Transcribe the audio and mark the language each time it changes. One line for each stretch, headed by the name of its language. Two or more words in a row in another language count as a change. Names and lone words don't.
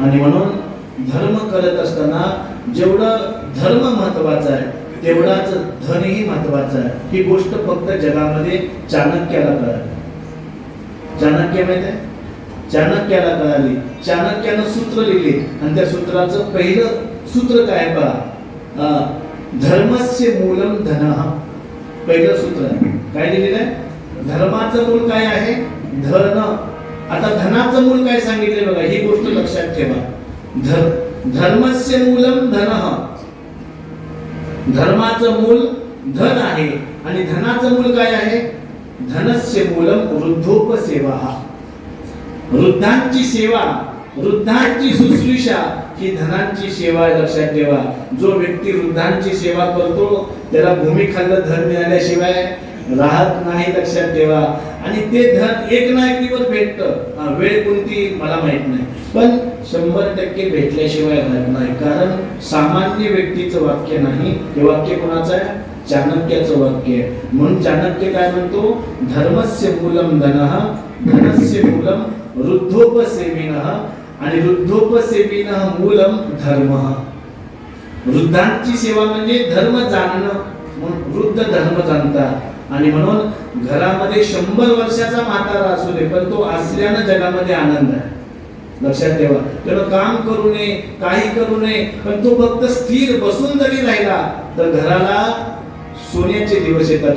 Marathi: आणि म्हणून धर्म करत असताना जेवढं धर्म महत्वाचा आहे तेवढाच धनही महत्वाचा आहे. ही गोष्ट फक्त जगामध्ये चाणक्याला कळाली. चाणक्य माहित आहे, चाणक्याला कळाली. चाणक्यानं सूत्र लिहिले आणि त्या सूत्राचं पहिलं सूत्र काय पहा,
Sanskrit: धर्मस्य मूलम धनः.
Marathi: पहिलं सूत्र काय लिहिलेलं आहे, धर्माचं मूल काय आहे, धन. आता धनाचं मूल काय सांगितले बघा, ही गोष्ट लक्षात ठेवा.
Sanskrit: धर्मस्य मूलम धनः,
Marathi: धर्माचं मूल धन आहे. आणि धनाचं मूल काय आहे,
Sanskrit: धनस्य मूलम वृद्धोपसेवा.
Marathi: वृद्धांची सेवा, वृद्धांची शुश्रूषा ही धनांची सेवा. लक्षात ठेवा, जो व्यक्ती वृद्धांची सेवा करतो त्याला भूमिखंड धन मिळाल्याशिवाय राहत नाही. लक्षात ठेवा. आणि ते धन एक ना एक दिवस भेटतं. वेळ कोणती मला माहित नाही, पण 100% भेटल्याशिवाय राहत नाही. कारण सामान्य व्यक्तीचं वाक्य नाही, हे वाक्य कोणाचं आहे, चाणक्याचं वाक्य आहे. म्हणून चाणक्य काय म्हणतो,
Sanskrit: धर्मस्य मूलम धनः, धनस्य मूलम वृद्धोपसेविनः आणि वृद्धोपसेविनः मूलम धर्मः.
Marathi: वृद्धांची सेवा म्हणजे धर्म जाणणं. वृद्ध धर्म जाणतात. आणि म्हणून घरामध्ये 100 वर्षाचा म्हातारा असू दे, पण तो असल्यानं जगामध्ये आनंद आहे. लक्षात ठेवा, त्यानं काम करू नये, काही करू नये, पण तो फक्त स्थिर बसून जरी राहिला तर घराला सोन्याचे दिवस येतात.